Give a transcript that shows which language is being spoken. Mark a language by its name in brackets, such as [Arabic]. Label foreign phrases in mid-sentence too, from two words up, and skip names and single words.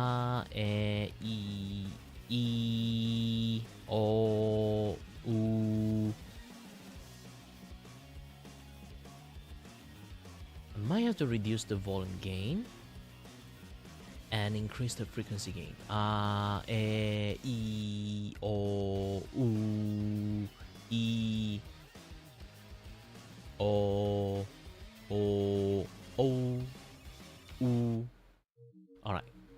[English] O, ooh. I might have to reduce the volume gain and increase the frequency gain. O, ooh, e, o, o, o, ooh. All right.